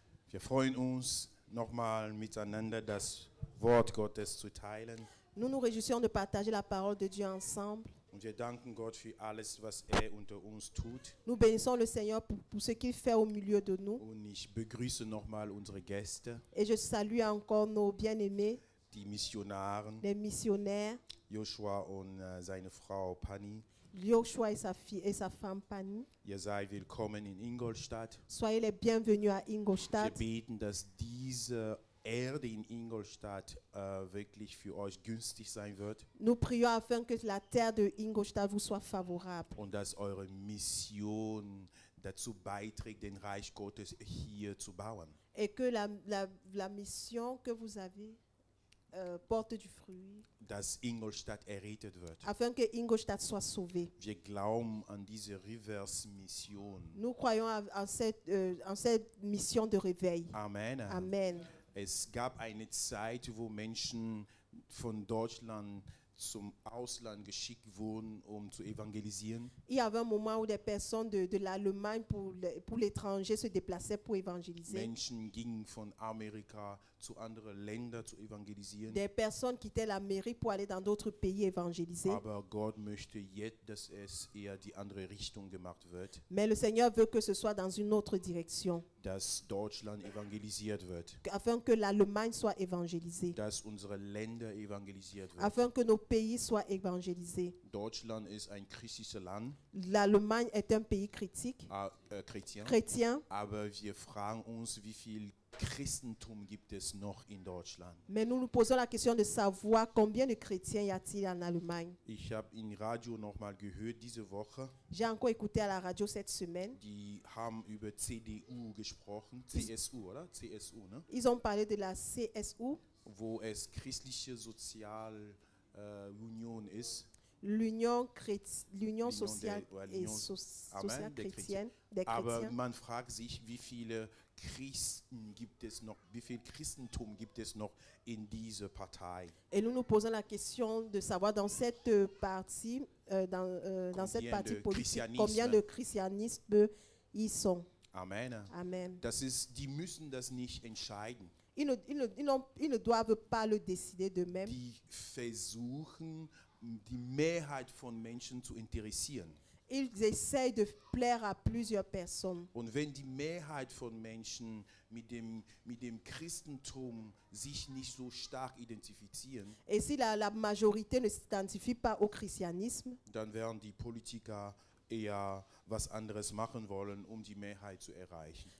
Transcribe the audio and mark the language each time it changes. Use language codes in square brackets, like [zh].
[de] Wir freuen uns nochmal miteinander das Wort Gottes zu teilen. [fr] Nous nous réjouissons de partager la parole de Dieu ensemble. [de] Und wir danken Gott für alles, was unter uns tut. [fr] Nous bénissons le Seigneur pour ce qu'il fait au milieu de nous. [de] Und ich begrüße nochmal unsere Gäste, [fr] Et je salue encore nos bien-aimés, [de] die Missionaren, [fr] les missionnaires, [de] Joshua und seine Frau Pani. [fr] Joshua et sa fille et sa femme Pani. [de] Ihr seid willkommen in Ingolstadt. [fr] Soyez les bienvenus à [de] Wir [fr] Ingolstadt. [de] beten, dass diese Erde in Ingolstadt wirklich für euch günstig sein wird [fr] Nous prions afin que la terre de Ingolstadt vous soit favorable [de] und dass eure Mission dazu beiträgt, den Reich Gottes hier zu bauen. [fr] et que la mission que vous avez porte du fruit [de] Dass Ingolstadt errettet wird. [fr] afin que Ingolstadt soit sauvé. [de] Wir glauben an diese Reverse-Mission. [fr] Nous croyons en cette mission de réveil. Amen. Amen. [de] Es gab eine Zeit, wo Menschen von Deutschland zum Ausland geschickt wurden, um zu evangelisieren. [fr] Il y avait un moment où des personnes de l'Allemagne pour l'étranger se déplaçaient pour évangéliser. [de] Menschen gingen von Amerika zu anderen Ländern zu evangelisieren. [fr] Des personnes quittaient l'Amérique pour aller dans d'autres pays évangéliser. [de] Aber Gott möchte jetzt, dass es eher die andere Richtung gemacht wird, [fr] Mais le Seigneur veut que ce soit dans une autre direction, [de] dass Deutschland evangelisiert wird, [fr] afin que l'Allemagne soit évangélisée, [de] dass unsere Länder evangelisiert wird. [fr] afin que nos pays soient évangélisés. [de] Deutschland ist ein christliches Land, [fr] L'Allemagne est un pays critique, chrétien, [de] aber wir fragen uns, wie viel Christentum gibt es noch in Deutschland? [fr] mais nous nous posons la question de savoir combien de chrétiens y a-t-il en Allemagne. [de] Ich habe im Radio nochmal gehört diese Woche, [fr] J'ai encore écouté à la radio cette semaine. [de] die haben über CDU gesprochen, CSU, oder? CSU, ne? [fr] Ils ont parlé de la CSU, [de] Wo es christliche Sozialunion ist. [fr] l'Union sociale L'Union sociale [de] der [fr] chrétienne des [de] Aber [fr] chrétiens. [de] man fragt sich, wie viele Christen gibt es noch, wie viel Christentum gibt es noch in dieser Partei? [fr] Et nous nous posons la question de savoir dans cette partie, dans cette partie de politique, christianisme. combien de christianistes ils sont. Amen. Amen. [de] Die müssen das nicht entscheiden. [fr] Ils ne doivent pas le décider d'eux-mêmes. [de] Die versuchen, die Mehrheit von Menschen zu interessieren. [fr] Ils essayent de plaire à plusieurs personnes. [de] Und wenn die Mehrheit von Menschen mit dem Christentum sich nicht so stark identifizieren, [fr] Et si la majorité ne s'identifie pas au christianisme, [de] dann werden die Politiker eher was anderes machen wollen, um die Mehrheit zu erreichen.